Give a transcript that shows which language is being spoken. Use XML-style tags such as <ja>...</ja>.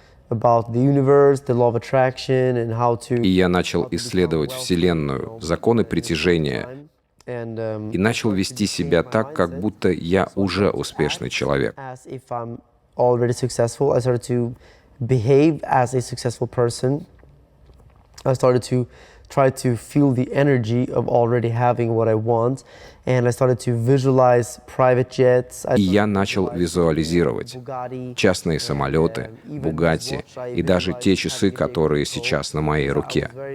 <en>about the universe, the law of attraction, and how to.</en> <ru>И я начал исследовать Вселенную, законы притяжения,</ru> <en>And</en> <ru>и начал вести себя так, как будто я уже успешный человек.</ru> <en>as if I'm already successful. I started to behave as a successful person. I started to try to feel the energy of already having what I want. And I started to visualize private jets.</en> <ru>И я начал визуализировать частные самолеты, Бугатти и даже те часы, которые сейчас на моей руке.</ru>